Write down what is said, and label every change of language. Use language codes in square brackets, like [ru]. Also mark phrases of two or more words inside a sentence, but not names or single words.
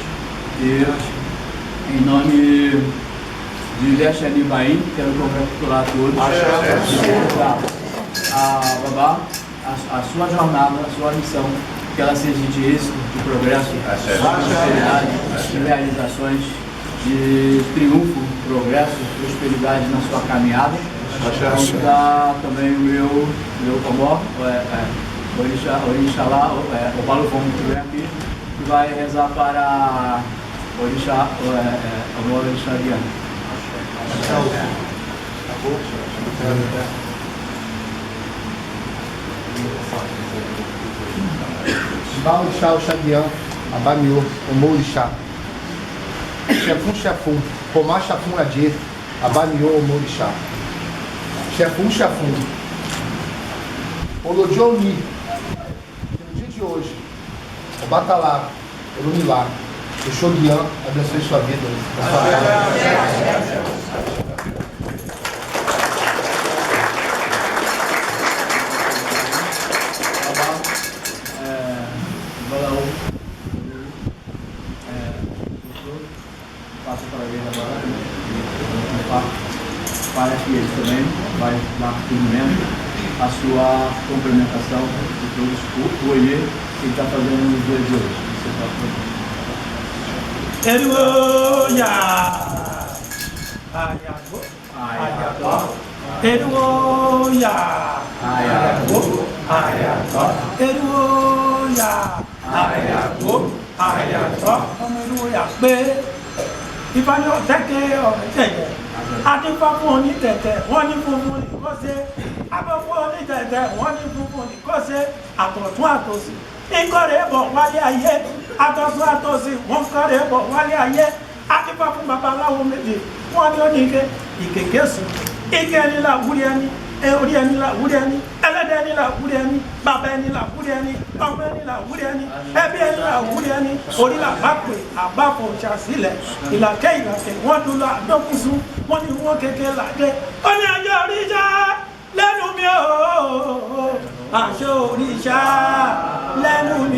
[pt] E em nome de Ilhaxé Nibaim, quero congratular a todos, a Babá, a sua jornada, a sua missão, que ela seja de êxito, de progresso, de prosperidade, de realizações, de triunfo, progresso, prosperidade na sua caminhada. Vamos dar também o meu comó, o Orixá, o Paulo Fomo que vem aqui, que vai rezar para o Orixá, o Orixá Diana. [yo] Baorixá, o Xadian, Abamiô, o Morixá, Xefum, Romá Xafum Adê, Abamiô, o Morixá, Xefum, Olodioni, [pt] no dia de hoje, o Batalá, o Lumilá, o Xoguian, abençoe sua vida, a sua casa. Passa para ele agora, para que ele também vai dar cumprimento a sua complementação de todos o Oiê que ele está fazendo nos dias de hoje. [yo] Eruoya, Ayago, Ayago, Eruoya, Ayago, Ayago, Eruoya, Ayago, Ayago, Eruoya, Be, Ivanyo Teke, Teke, Adifafoni Tete, Wani Fufuni Kose, Abafoni Tete, Wani Fufuni Kose, Atotu Atosi. Ìkọ̀rẹ́bọ̀ wálé ayé, àtọ̀sùn àtọ̀sí, wọ́n kọ̀rẹ́bọ̀ wálé ayé, àtìpá fún babaláwo méje, wọ́n ní oníke, ìkèké sùn, ike ẹni là wúrí ẹni, orí ẹni là wúrí ẹni, ẹlẹ́dẹ̀ ẹni là wúrí ẹni, bàbá ẹni là wúrí ẹni, ọmọ ẹni là wúrí ẹni, ẹbí ẹni là wúrí ẹni, orí là bá pè, àbáfò ṣàṣìlẹ̀, ìlàkẹ́, wọ́n dúró àdókùsù, wọ́n ní wọ́n kékeré làdé, ó ní ajọ́ oríṣà lẹ́nu mi ooo, aṣọ òrìṣà lẹ́nu mi.